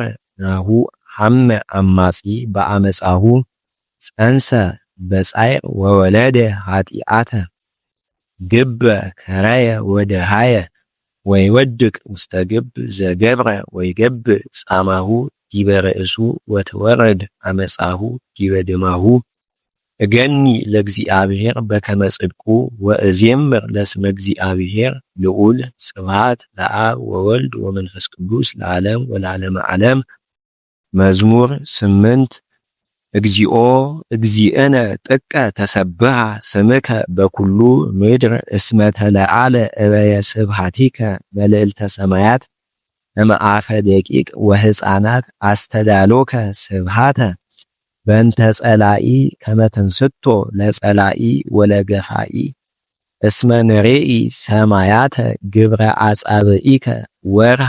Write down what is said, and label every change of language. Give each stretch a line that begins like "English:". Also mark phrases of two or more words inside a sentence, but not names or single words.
Geez: ናሁ ሐመ አማጺ በአመፃሁ ጸንሰ በጻይር ወወለደ ኃጢአተ ግበ ከረየ ወደሃየ ወይወድቅ ውስተ ግብ ዘገብረ ወይገብ ጻማሁ ዲበ ርእሱ ወትወረድ አመፃሁ ዲበ ድማሁ። እገኒ ለእግዚአብሔር በከመ ጽድቁ ወእዜምር ለስመ እግዚአብሔር ልዑል። ስብሐት ለአብ ወወልድ ወመንፈስ ቅዱስ ለዓለም ወለዓለመ ዓለም። መዝሙር 8 እግዚኦ እግዚእነ ጥቀ ተሰብሐ ስምከ በኩሉ ምድር እስመ ተለዓለ እበየ ስብሐቲከ መልዕልተ ሰማያት እምአፈ ደቂቅ ወሕፃናት አስተዳሎከ ስብሐተ በእንተ ጸላኢ ከመ ትንስቶ ለጸላኢ ወለገፋኢ እስመ ንሬኢ ሰማያተ ግብረ አጻብኢከ ወርሃ